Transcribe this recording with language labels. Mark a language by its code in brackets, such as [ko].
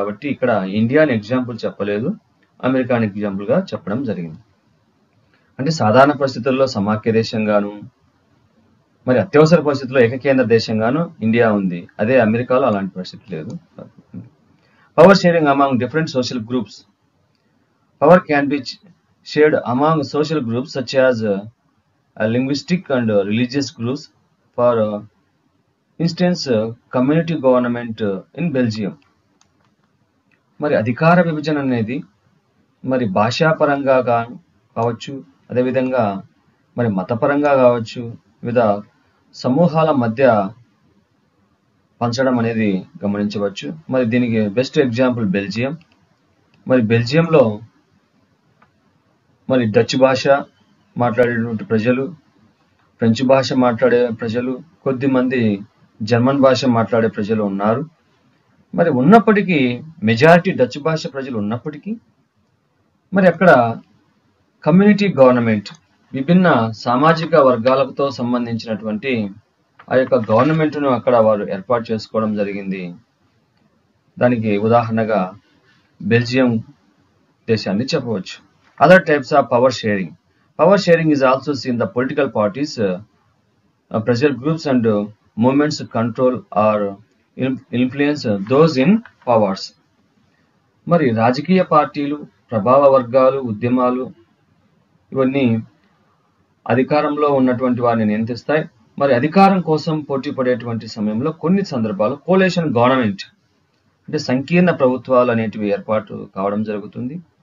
[te] కాబట్టి ఇక్కడ ఇండియాని ఎగ్జాంపుల్ చెప్పలేదు, అమెరికాని ఎగ్జాంపుల్గా చెప్పడం జరిగింది. అంటే సాధారణ పరిస్థితుల్లో సమాఖ్య దేశంగాను, మరి అత్యవసర పరిస్థితుల్లో ఏకకేంద్ర దేశంగాను ఇండియా ఉంది. అదే అమెరికాలో అలాంటి పరిస్థితి లేదు. [en] Power sharing among different social groups. Power can be shared among social groups such as linguistic and religious groups. For instance, community government in Belgium. [te] మరి అధికార విభజన అనేది మరి భాషాపరంగా కావచ్చు, అదేవిధంగా మరి మతపరంగా కావచ్చు, వివిధ సమూహాల మధ్య పంచడం అనేది గమనించవచ్చు. మరి దీనికి బెస్ట్ ఎగ్జాంపుల్ బెల్జియం. మరి బెల్జియంలో మరి డచ్ భాష మాట్లాడేటువంటి ప్రజలు, ఫ్రెంచ్ భాష మాట్లాడే ప్రజలు, కొద్దిమంది జర్మన్ భాష మాట్లాడే ప్రజలు ఉన్నారు. మరి ఉన్నప్పటికీ మెజారిటీ డచ్ భాష ప్రజలు ఉన్నప్పటికీ మరి అక్కడ కమ్యూనిటీ గవర్నమెంట్, విభిన్న సామాజిక వర్గాలతో సంబంధించినటువంటి ఆ యొక్క గవర్నమెంట్ను అక్కడ వారు ఏర్పాటు చేసుకోవడం జరిగింది. దానికి ఉదాహరణగా బెల్జియం దేశాన్ని చెప్పవచ్చు. [en] Other types of power sharing. Power sharing is also seen the political parties, pressure groups and movements control or influence those in powers. [te] మరి రాజకీయ పార్టీలు, ప్రభావ వర్గాలు, ఉద్యమాలు ఇవన్నీ అధికారంలో ఉన్నటువంటి వారిని నియంత్రిస్తాయి. మరి అధికారం కోసం పోటీ పడేటువంటి సమయంలో కొన్ని సందర్భాలు కోలేషన్ గవర్నమెంట్ అంటే సంకీర్ణ ప్రభుత్వాలు అనేటివి ఏర్పాటు కావడం జరుగుతుంది.